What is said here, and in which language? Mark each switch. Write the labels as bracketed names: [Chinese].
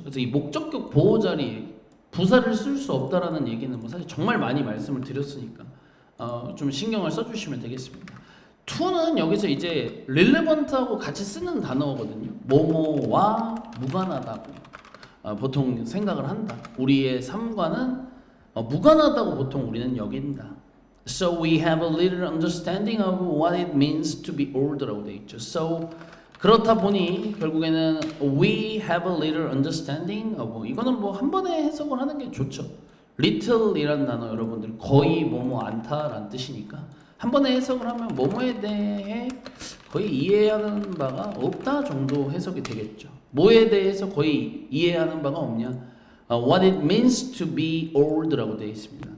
[Korean] 그래서 이 목적격 보호 자리 부사를 쓸 수 없다라는 얘기는 뭐 사실 정말 많이 말씀을 드렸으니까 좀 신경을 써주시면 되겠습니다. to는 여기서 이제 relevant하고 같이 쓰는 단어거든요. 뭐뭐와 무관하다고 보통 생각을 한다. 우리의 삶과는 무관하다고 보통 우리는 여긴다. [English] So we have a little understanding of what it means to be old라고 [Korean] 돼 있죠. So 그렇다 보니 결국에는 [English] we have a little understanding of [Korean] 이거는 뭐 한 번에 해석을 하는 게 좋죠. little이라는 단어 여러분들 거의 뭐뭐 않다라는 뜻이니까 한 번에 해석을 하면 뭐뭐에 대해 거의 이해하는 바가 없다 정도 해석이 되겠죠. 뭐에 대해서 거의 이해하는 바가 없냐? [English] What it means to be old라고 [Korean] 되어 있습니다.